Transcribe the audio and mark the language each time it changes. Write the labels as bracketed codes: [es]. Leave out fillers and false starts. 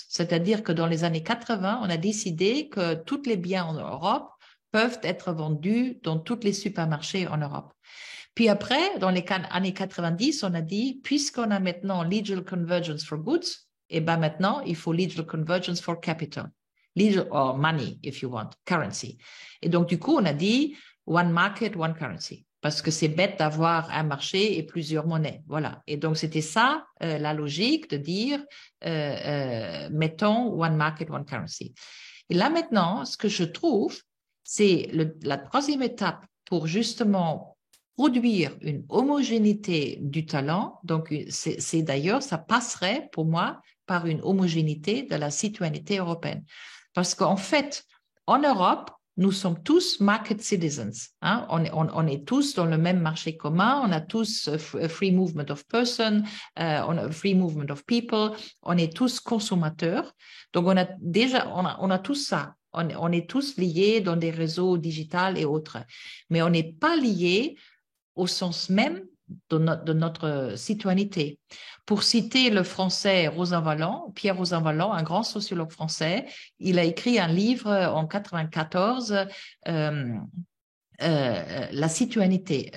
[fr] C'est-à-dire que dans les années 80, on a décidé que tous les biens en Europe peuvent être vendus dans tous les supermarchés en Europe. Puis après, dans les années 90, on a dit, puisqu'on a maintenant [en] Legal Convergence for Goods, [fr] et ben maintenant, il faut [en] Legal Convergence for Capital. Legal or money, if you want, currency. [fr] Et donc, du coup, on a dit [en] one market, one currency. [fr] Parce que c'est bête d'avoir un marché et plusieurs monnaies. Voilà. Et donc, c'était ça, la logique de dire, mettons [en] one market, one currency. [fr] Et là, maintenant, ce que je trouve, c'est la troisième étape pour justement produire une homogénéité du talent. Donc, c'est d'ailleurs, ça passerait pour moi par une homogénéité de la citoyenneté européenne. Parce qu'en fait, en Europe, nous sommes tous [en] market citizens. [fr] Hein? On est tous dans le même marché commun. On a tous [en] free movement of person, [fr] on a [en] free movement of people. [fr] On est tous consommateurs. Donc, on a tout ça. On est tous liés dans des réseaux digitaux et autres. Mais on n'est pas liés au sens même de notre citoyenneté. Pour citer le français Pierre Rosanvallon, un grand sociologue français, il a écrit un livre en 1994, la citoyenneté.